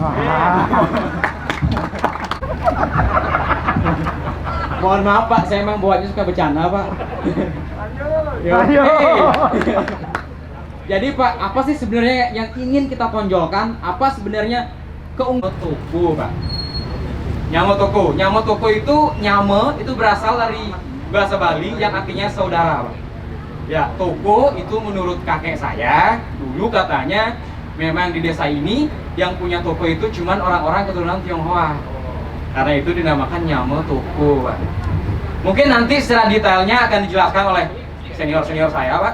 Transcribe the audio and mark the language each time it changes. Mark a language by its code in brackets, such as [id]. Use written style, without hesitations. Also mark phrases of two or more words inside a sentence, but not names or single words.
[id] Mohon maaf Pak, saya emang buatnya suka bercanda Pak. Ayo. Jadi Pak, apa sih sebenarnya yang ingin kita tonjolkan? Apa sebenarnya keunggulan toko Pak? Nyamo toko. Nyamo toko itu, nyame itu berasal dari bahasa Bali yang artinya saudara Pak. Ya, toko itu menurut kakek saya dulu katanya memang di desa ini yang punya toko itu cuman orang-orang keturunan Tionghoa. Karena itu dinamakan nyame toko Pak. Mungkin nanti secara detailnya akan dijelaskan oleh senior-senior saya Pak.